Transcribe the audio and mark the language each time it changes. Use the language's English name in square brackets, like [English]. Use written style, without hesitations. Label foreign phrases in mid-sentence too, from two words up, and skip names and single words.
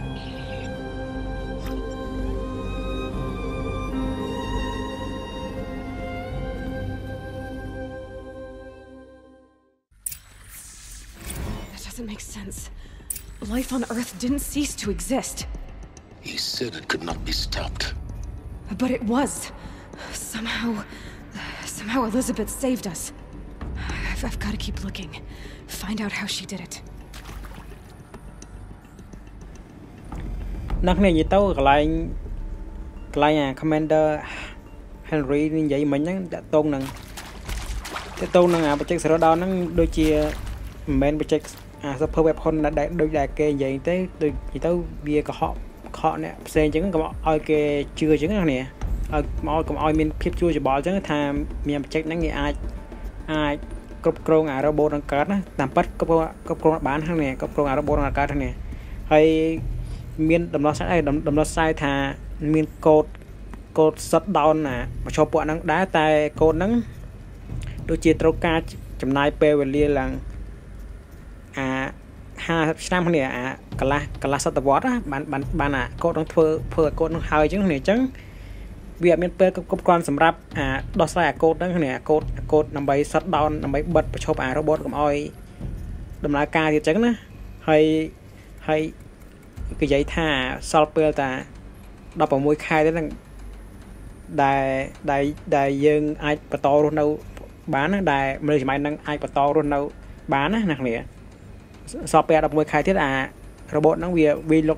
[English] That doesn't make sense. Life on Earth didn't cease to exist. He said it could not be stopped. But it was. Somehow Elizabeth saved us. I've got to keep looking. Find out how she did it. [Khmer] នៅគ្នានិយាយទៅកន្លែងអា Commander Henry និយាយមិញហ្នឹងតកតងនឹងអា project Zero Dawn ហ្នឹងដូចជាមិនមែន project អា [English] super weapon [Khmer] ដូចដែលគេនិយាយទេដូចនិយាយទៅវាកុហកអ្នកផ្សេងអញ្ចឹងកុំឲ្យគេជឿអញ្ចឹងណាគ្នាកុំឲ្យមានភាពជួច្បល់អញ្ចឹងថាមាន project ហ្នឹងគេអាចគ្រប់គ្រងអា robot នឹងកើតណាតាមពិតគ្រប់គ្រងបានហ្នឹងនេះគ្រប់គ្រងអា robot នឹងកើតហ្នឹងនេះហើយមានដំណោះស្រាយថាមានកូដ [English] shut down [Khmer] ណាបញ្ឈប់ពួកហ្នឹងដែរតែកូដហ្នឹងដូចជាត្រូវការចំណាយពេលវេលាឡើង 50ឆ្នាំគ្នាអាកន្លះសតវត្សបានអាកូដនឹងធ្វើឲ្យកូដនឹងហើយអញ្ចឹងគ្នាអញ្ចឹងវាអត់មានពេលគ្រប់គ្រាន់សម្រាប់ដោះស្រាយអាកូដហ្នឹងគ្នាកូដដើម្បី [English] shut down [Khmer] ដើម្បីបិទបញ្ឈប់អា robot កុំឲ្យដំណើរការទៀតចឹងណាហើយគេនិយាយថាសល់ពេលតា16ខែទេហ្នឹង ដែលយើងអាចបន្តរស់នៅបានណាដែលមនុស្សសម័យហ្នឹងអាចបន្តរស់នៅបានណាអ្នកគ្នាសល់ពេល16ខែទៀតអារបបហ្នឹងវាលុក